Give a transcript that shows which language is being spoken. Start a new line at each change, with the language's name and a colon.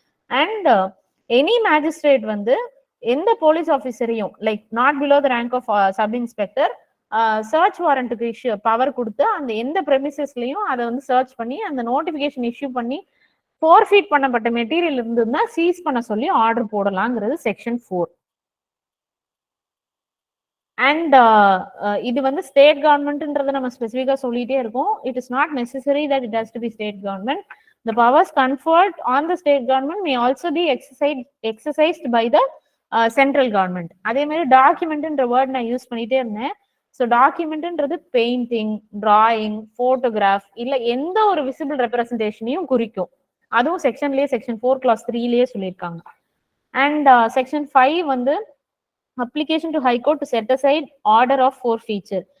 Tamil: And any magistrate வந்து எந்த police ஆஃபீஸரையும் like not below the rank of sub inspector search வாரண்ட்டுக்கு issue power கொடுத்து அந்த எந்த ப்ரெமிசஸ்லயும் அதை வந்து சர்ச் பண்ணி அந்த நோட்டிபிகேஷன் இஷ்யூ பண்ணி ஃபோர்ஃபீட் பண்ணப்பட்ட மெட்டீரியல் இருந்ததுன்னா சீஸ் பண்ண சொல்லி ஆர்டர் போடலாங்கிறது செக்ஷன் 4. அண்ட் இது வந்து ஸ்டேட் கவர்மெண்ட்ன்றதை நம்ம ஸ்பெசிஃபிக்காக சொல்லிட்டே இருக்கோம்.
English: It is not necessary that it has to be state government. The powers conferred on the state government may also be exercised by the central government.
Tamil: அதே மாதிரி டாக்குமெண்ட்ன்ற வேர்ட் நான் use பண்ணிட்டே இருந்தேன். ஸோ டாக்குமெண்ட்ன்றது பெயிண்டிங், டிராயிங், போட்டோகிராஃப் இல்ல எந்த ஒரு visible ரெப்ரஸன்டேஷனையும் குறிக்கும். அதுவும் செக்ஷன்லயே செக்ஷன் 4 கிளாஸ் 3லயே சொல்லியிருக்காங்க. அண்ட் செக்ஷன் 5 வந்து application to high court to set aside order of ஃபோர்ஃபீச்சர்.